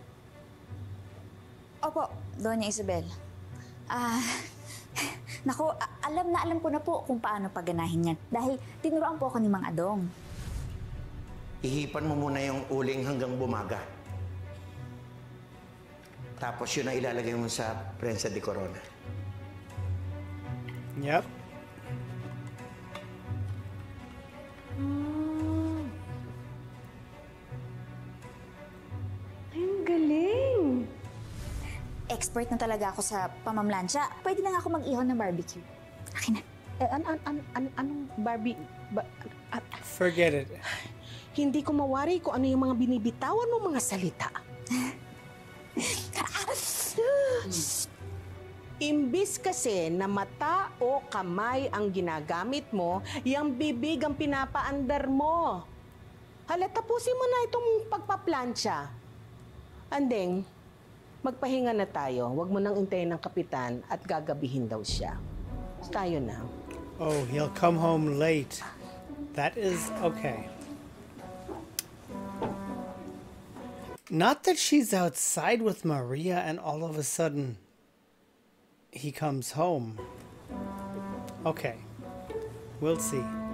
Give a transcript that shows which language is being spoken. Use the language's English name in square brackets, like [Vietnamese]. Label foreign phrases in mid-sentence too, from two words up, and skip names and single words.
[Filipino] Opo, Doña Isabel. Naku, alam ko na po kung paano pagganahin yan. Dahil tinuruan po ako ni Mang Adong. Ihipan mo muna yung uling hanggang bumaga. Tapos yun ang ilalagay mo sa [Spanish] prensa de corona. [English] Yep. [Filipino] Ang galing! Expert na talaga ako sa pamamlansya. Pwede na nga ako mag-ihon ng barbecue. Akin na. Anong Barbie? [English] Forget it. [Filipino] Hindi ko mawari kung ano yung mga binibitawan mo mga salita. Imbis kasi na mata o kamay ang ginagamit mo, yung bibig ang pinapaandar mo. Hala, tapusin mo na itong pagpaplansya. Andeng, magpahinga na tayo. Huwag mo nang intayin ng kapitan at gagabihin daw siya. Tayo na. [English] Oh, he'll come home late. That is okay. Not that she's outside with Maria and all of a sudden he comes home. Okay. We'll see.